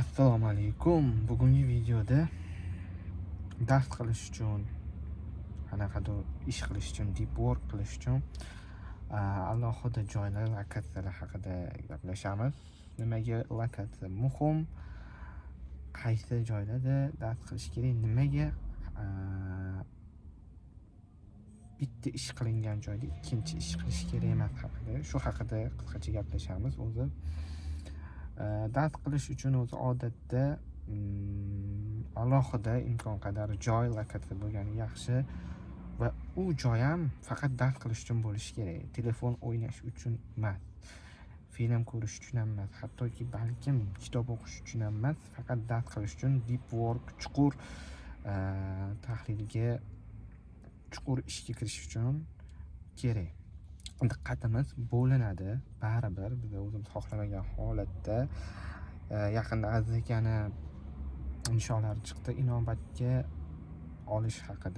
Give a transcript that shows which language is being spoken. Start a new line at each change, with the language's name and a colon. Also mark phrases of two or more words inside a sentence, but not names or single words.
Uzbek: Assalomu alaykum. Bugungi videoda dars qilish uchun, qanaqadir ish qilish uchun,
English: deep work
Uzbek: qilish uchun alohida joylar, lokatsiyalar haqida gaplashamiz. Nimaga lokatsiya muhim? Qaysi joylarda dars qilish kerak? Nimaga bitta ish qilingan joyda ikkinchi ish qilish kerak emas haqida, shu haqida qisqacha gaplashamiz. O'zi dars qilish uchun odatda alohida imkon qadar joy, lokatsiya bo'lgani yaxshi va u joy ham faqat dars qilish uchun bo'lishi kerak. Telefon o'ynash uchun emas, film ko'rish uchun ham emas, hattoki balkim kitob o'qish uchun ham emas, faqat dars qilish uchun
English: deep work,
Uzbek: chuqur tahlilga, chuqur ishga kirish uchun kerak. Diqqatimiz bo'linadi, baribir biz o'zimiz xohlamagan holatda. Yaqinda Aziz akani nishonlari chiqdi, inobatga olish haqida.